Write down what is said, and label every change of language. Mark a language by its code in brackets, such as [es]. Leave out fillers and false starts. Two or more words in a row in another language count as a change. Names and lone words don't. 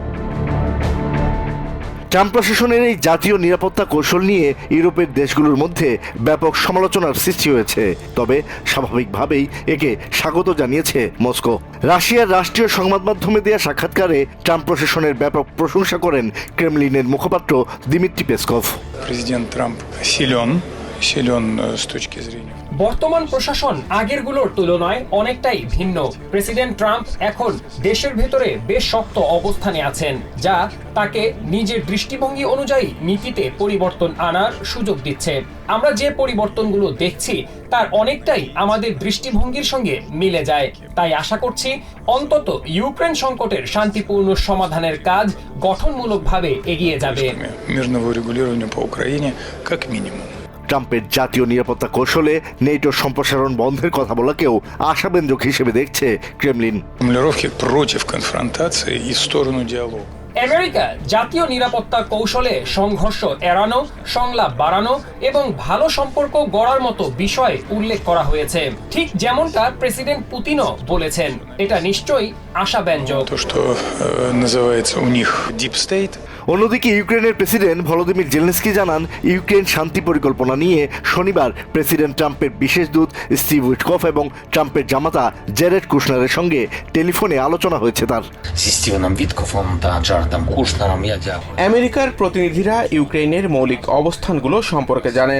[bn] ট্রাম্প প্রশাসনের এই জাতীয় নিরাপত্তা কৌশল নিয়ে ইউরোপের দেশগুলোর মধ্যে ব্যাপক সমালোচনার সৃষ্টি হয়েছে। তবে স্বাভাবিকভাবেই একে স্বাগত জানিয়েছে মস্কো। রাশিয়ার রাষ্ট্রীয় সংবাদ মাধ্যমে দেওয়া সাক্ষাৎকারে ট্রাম্প প্রশাসনের ব্যাপক প্রশংসা করেন ক্রেমলিনের মুখপাত্র দিমিত্রি পেসকভ। [ru] Президент Трамп силен с точки зрения. [bn] বর্তমান প্রশাসন আগেরগুলোর তুলনায় অনেকটাই ভিন্ন। প্রেসিডেন্ট ট্রাম্প এখন দেশের ভেতরে বেশ শক্ত অবস্থানে আছেন, যা তাকে নিজের দৃষ্টিভঙ্গি অনুযায়ী নীতিতে পরিবর্তন আনার সুযোগ দিচ্ছে। আমরা যে পরিবর্তনগুলো দেখছি তার অনেকটাই আমাদের দৃষ্টিভঙ্গির সঙ্গে মিলে যায়। তাই আশা করছি অন্তত ইউক্রেন সংকটের শান্তিপূর্ণ সমাধানের কাজ গঠনমূলকভাবে এগিয়ে যাবে। [ru] Мирного урегулирования по Украине как минимум. [bn] ট্রাম্পের জাতীয় নিরাপত্তা কৌশলে নেটোর সম্প্রসারণ বন্ধের কথা বলাকেও আশাব্যঞ্জক হিসেবে দেখছে ক্রেমলিন। [ru] Формулировки против конфронтации и в сторону диалога. [bn] আমেরিকা জাতীয় নিরাপত্তা কৌশলে সংঘর্ষ এড়ানো, সংলাপ বাড়ানো এবং ভালো সম্পর্ক গড়ার মতো বিষয় উল্লেখ করা হয়েছে। ঠিক যেমনটা প্রেসিডেন্ট পুতিনও বলেছেন, এটা নিশ্চয়ই আশাব্যঞ্জক। [ru] То, что называется у них [en] Deep State. [bn] অন্যদিকে ইউক্রেনের প্রেসিডেন্ট ভলোদিমির জেলেনস্কি জানান, ইউক্রেন শান্তি পরিকল্পনা নিয়ে শনিবার প্রেসিডেন্ট ট্রাম্পের বিশেষ দূত স্টিভ উইটকফ এবং ট্রাম্পের জামাতা জেরেড কুশনারের সঙ্গে টেলিফোনে আলোচনা হয়েছে তার। আমেরিকার প্রতিনিধিরা ইউক্রেনের মৌলিক অবস্থানগুলো সম্পর্কে জানেন।